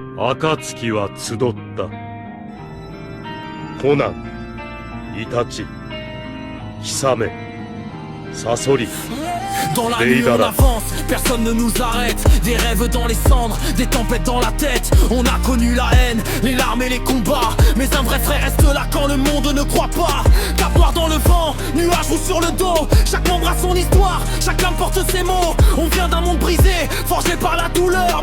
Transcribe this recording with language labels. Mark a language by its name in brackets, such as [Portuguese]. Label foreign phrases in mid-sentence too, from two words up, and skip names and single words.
[Japanese] 暁は集った。コナン、イタチ、ヒサメ、サソリ、 [French] Dans la nuit on avance, personne ne nous arrête. Des rêves dans les cendres, des tempêtes dans la tête. On a connu la haine, les larmes et les combats. Mais un vrai frère reste là quand le monde ne croit pas. Cap noir dans le vent, nuages roux sur le dos. Chaque membre a son histoire, chacun porte ses mots. On vient d'un monde brisé, forgé par la douleur.